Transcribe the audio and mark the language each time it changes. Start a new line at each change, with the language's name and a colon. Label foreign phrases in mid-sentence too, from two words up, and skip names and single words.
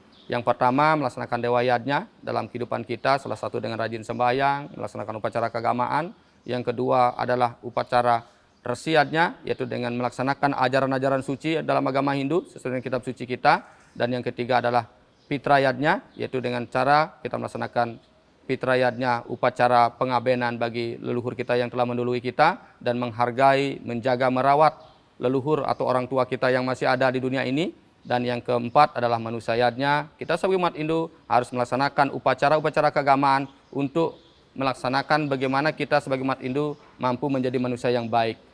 Indonesian: Yang pertama, melaksanakan dewa yadnya dalam kehidupan kita, salah satu dengan rajin sembahyang, melaksanakan upacara keagamaan. Yang kedua adalah upacara resiatnya, yaitu dengan melaksanakan ajaran-ajaran suci dalam agama Hindu sesuai dengan kitab suci kita. Dan yang ketiga adalah pitrayatnya, yaitu dengan cara kita melaksanakan pitrayatnya, upacara pengabenan bagi leluhur kita yang telah mendahului kita dan menghargai, menjaga, merawat leluhur atau orang tua kita yang masih ada di dunia ini. Dan yang keempat adalah manusayatnya, kita sebagai umat Hindu harus melaksanakan upacara-upacara keagamaan untuk melaksanakan bagaimana kita sebagai umat Hindu mampu menjadi manusia yang baik.